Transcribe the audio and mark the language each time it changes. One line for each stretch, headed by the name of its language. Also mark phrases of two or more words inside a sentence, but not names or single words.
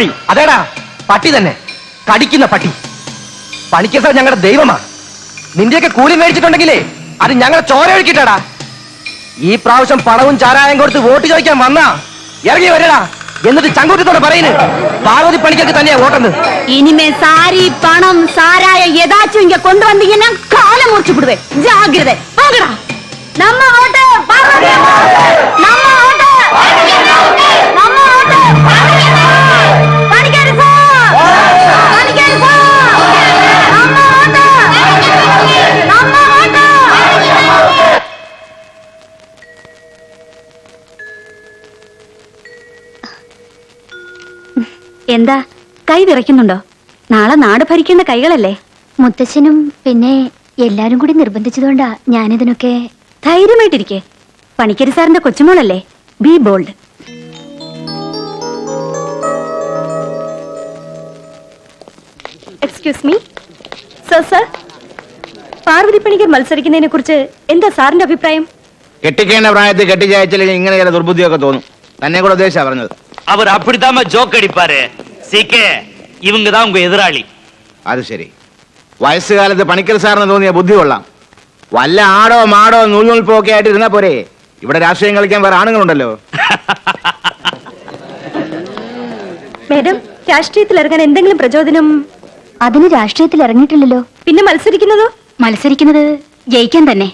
Malayalam: അതേടാ, പട്ടി തന്നെ, കടിക്കുന്ന പട്ടി. പണിക്കർ സാർ ഞങ്ങളുടെ ദൈവമാ. നിന്റെയൊക്കെ കൂലി മേടിച്ചിട്ടുണ്ടെങ്കിലേ അത് ഞങ്ങളെ ചോര ഒഴുക്കിട്ടാടാ. ഈ പ്രാവശ്യം പണവും ചാരായം കൊടുത്ത് വോട്ട് ചോദിക്കാൻ വന്നാ ഇറങ്ങി വരടാ. എന്നിട്ട് ചങ്കൂറ്റത്തോടെ പറയുന്നു പാർവതി പണിക്കർക്ക് തന്നെയാ വോട്ടെന്ന്.
Tamil: இனிமே சாரி பணம் சாராய ஏதாச்சும் இங்க கொண்டு வந்தீங்கன்னா காலை முறிச்சு விடுவேன். ஜாகிரதை. போங்கடா. நம்ம ஓட்டு பார்வதி அம்மா. நம்ம ஓட்டு நம்ம ஓட்டு பணிக்கர் சார். பணிக்கர் சார். நம்ம ஓட்டு நம்ம ஓட்டு.
Malayalam: എന്താ കൈ വിറയ്ക്കുന്നുണ്ടോ? നാളെ നാട് ഭരിക്കേണ്ട കൈകളല്ലേ? മുത്തച്ഛനും പിന്നെ എല്ലാരും കൂടി നിർബന്ധിച്ചതുകൊണ്ടാ ഞാനിതിനൊക്കെ. ധൈര്യമായിട്ടിരിക്കെ. പണിക്കരി സാറിന്റെ കൊച്ചുമോളല്ലേ?
English: be bold. excuse me sir,
Malayalam: പാർവതി പണിക്കർ മത്സരിക്കുന്നതിനെ കുറിച്ച് എന്താ സാറിന്റെ അഭിപ്രായം? കെട്ടിക്കേണ്ട പ്രായത്തിൽ കെട്ടിച്ചയച്ചില്ലെങ്കിൽ ഇങ്ങനെ ചില ദുർബുദ്ധിയൊക്കെ തോന്നും. തന്നെ കൂടെ ഉദ്ദേശിച്ചാ പറഞ്ഞത്.
Tamil: அவர் அப்படித்தாம ஜோக் அடிப்பாரு. சிகே, இவங்க தான் உங்க எதிராளி.
Malayalam: അത് ശരി. വയസ്സുകാലത്ത് പണിക്കർ സാറിന് തോന്നിയ ബുദ്ധി കൊള്ളാം. വല്ല ആടോ മാടോ നൂൽനൂൽപ്പോ ഒക്കെ ആയിട്ട് ഇരുന്നാ പോരെ. ഇവിടെ രാഷ്ട്രീയം കളിക്കാൻ വേറെ ആണുങ്ങളുണ്ടല്ലോ. മാഡം, രാഷ്ട്രീയത്തിൽ ഇറങ്ങാൻ എന്തെങ്കിലും പ്രചോദനം? അതിന് രാഷ്ട്രീയത്തിൽ ഇറങ്ങിയിട്ടില്ലല്ലോ. പിന്നെ മത്സരിക്കുന്നത് ജയിക്കാൻ തന്നെ.